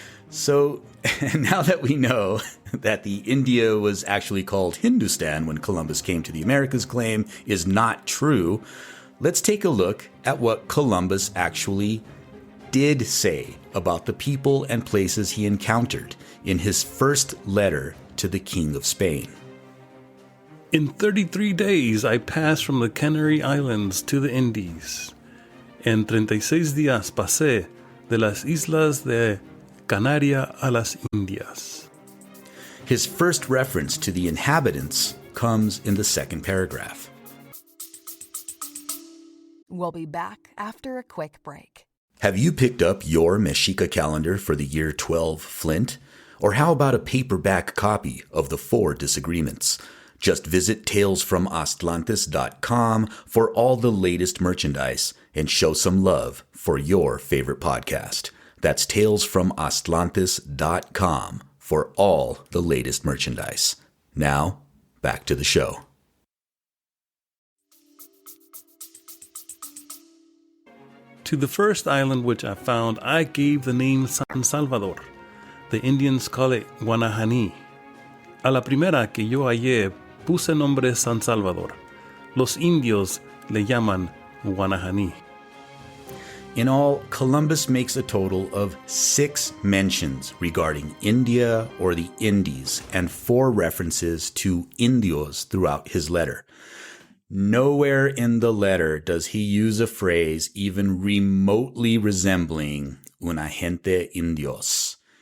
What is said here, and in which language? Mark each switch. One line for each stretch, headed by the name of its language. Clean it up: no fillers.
English: So now that we know that the India was actually called Hindustan when Columbus came to the Americas claim is not true, let's take a look at what Columbus actually did say about the people and places he encountered in his first letter to the King of Spain. In 33 days, I passed from the Canary Islands to the Indies.
Spanish: En 36 días pasé de las islas de Canaria a las Indias.
English: His first reference to the inhabitants comes in the second paragraph. We'll be back after a quick break. Have you picked up your Mexica calendar for the year 12 Flint? Or how about a paperback copy of The Four Disagreements? Just visit talesfromatlantis.com for all the latest merchandise and show some love for your favorite podcast. That's talesfromatlantis.com for all the latest merchandise. Now, back to the show. To the first island which I found, I gave the name San Salvador. The Indians call it Guanahani.
Spanish: A la primera que yo hallé, puse nombre San Salvador. Los indios le llaman Guanahani.
English: In all, Columbus makes a total of 6 mentions regarding India or the Indies and 4 references to Indios throughout his letter. Nowhere in the letter does he use a phrase even remotely resembling
Spanish: una gente indios.